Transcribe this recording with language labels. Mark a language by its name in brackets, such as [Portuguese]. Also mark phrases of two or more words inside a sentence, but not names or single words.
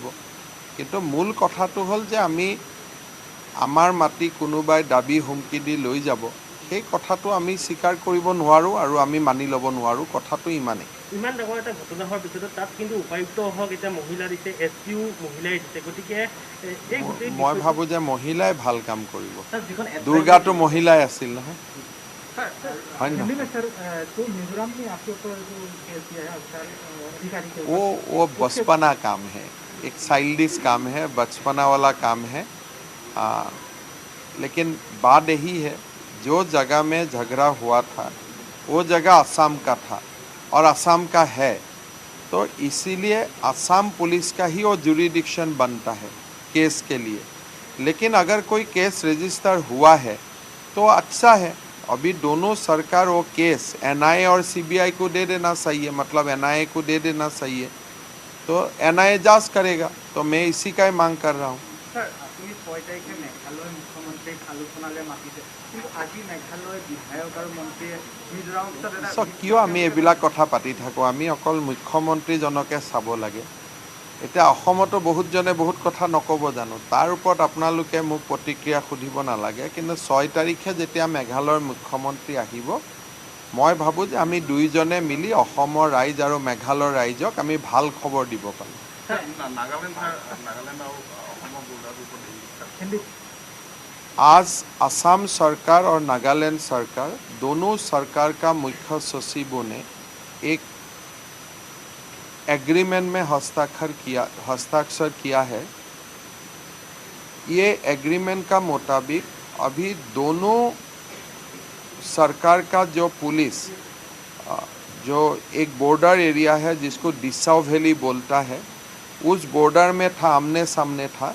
[Assamese] কিন্তু মূল কথাটো হ'ল যে আমি আমাৰ মাটি কোনোবাই দাবী হুমকি দি লৈ যাব, সেই কথাটো আমি স্বীকাৰ কৰিব নোৱাৰোঁ আৰু আমি মানি ল'ব নোৱাৰোঁ। কথাটো ইমানেই। ইমান ডাঙৰ এটা ঘটনা হোৱাৰ পিছতো তাত কিন্তু উপায়ুক্ত হওক এতিয়া মহিলা দিছে, SPও মহিলাই দিছে। গতিকে মই ভাবোঁ যে মহিলাই ভাল কাম কৰিব। দুৰ্গাটো মহিলাই আছিল নহয়, হয় নহয়? [Hindi] वो बचपना काम है, एक चाइल्डिश काम है, बचपना वाला काम है। लेकिन बात यही है जो जगह में झगड़ा हुआ था वो जगह असम का था और असम का है, तो इसीलिए असम पुलिस का ही वो जुरिडिक्शन बनता है केस के लिए। लेकिन अगर कोई केस रजिस्टर हुआ है तो अच्छा है। अभी दोनों सरकार वो केस NIA और CBI को दे देना चाहिए, मतलब NIA को दे देना चाहिए, तो NIA जांच करेगा। तो मैं इसी का ही मांग कर रहा हूँ। [Assamese] কিয় আমি এইবিলাক কথা পাতি থাকোঁ? আমি অকল মুখ্যমন্ত্ৰীজনকে চাব লাগে। এতিয়া অসমতো বহুতজনে বহুত কথা নক'ব জানো, তাৰ ওপৰত আপোনালোকে মোক প্ৰতিক্ৰিয়া সুধিব নালাগে। কিন্তু 6 তাৰিখে যেতিয়া মেঘালয়ৰ মুখ্যমন্ত্ৰী আহিব, মই ভাবোঁ যে আমি দুয়োজনে মিলি অসমৰ ৰাইজ আৰু মেঘালয়ৰ ৰাইজক আমি ভাল খবৰ দিব পাৰিম। [Hindi] आज असम सरकार और नागालैंड सरकार दोनों सरकार का मुख्य सचिवों ने एक एग्रीमेंट में हस्ताक्षर किया है। ये एग्रीमेंट का मुताबिक अभी दोनों सरकार का जो पुलिस जो एक बॉर्डर एरिया है जिसको डिसाऊ वैली बोलता है, उस बॉर्डर में था, आमने सामने था।